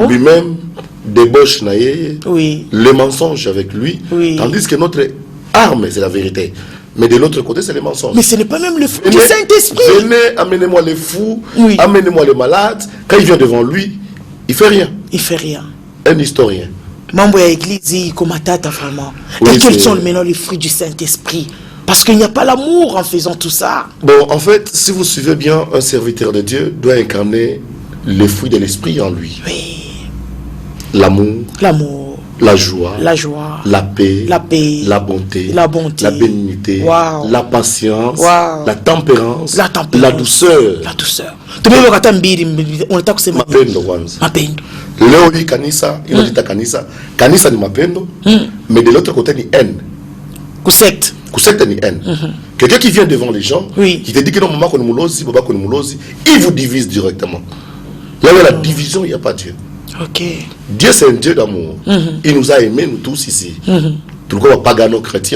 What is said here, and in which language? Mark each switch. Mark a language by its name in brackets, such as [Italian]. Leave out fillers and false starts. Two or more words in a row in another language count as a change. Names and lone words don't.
[French] Lui-même débauche naïe, oui. Le mensonge avec lui. Oui. Tandis que notre arme, c'est la vérité. Mais de l'autre côté, c'est les mensonges. Mais ce n'est pas même le fruit du Saint-Esprit. Venez, amenez-moi les fous, amenez-moi les malades. Quand il vient devant lui, il ne fait rien. Il ne fait rien. Un historien. [Swahili] Mambo ya [French] église comme tata vraiment. Oui, et quels sont maintenant les fruits du Saint-Esprit? Parce qu'il n'y a pas l'amour en faisant tout ça. Bon, en fait, si vous suivez bien, un serviteur de Dieu doit incarner les fruits de l'esprit en lui. Oui. L'amour, la joie, la paix, la bonté, la bénignité, la patience, la tempérance, la douceur. [Swahili] Mapendo kwanza. Leo hii kanisa inajiita kanisa ni mapendo, [French] mais de l'autre côté ni haine. [Swahili] Kusekte ni haine. [French] Quelqu'un qui vient devant les gens, qui te dit que non, maman qu'on moulosi, papa qu'on moulosi, il vous divise directement. Là où il y a la division, il n'y a pas Dieu. Dieu c'est un Dieu d'amour. Il nous a aimés nous tous ici. Tout le monde pagano chrétien.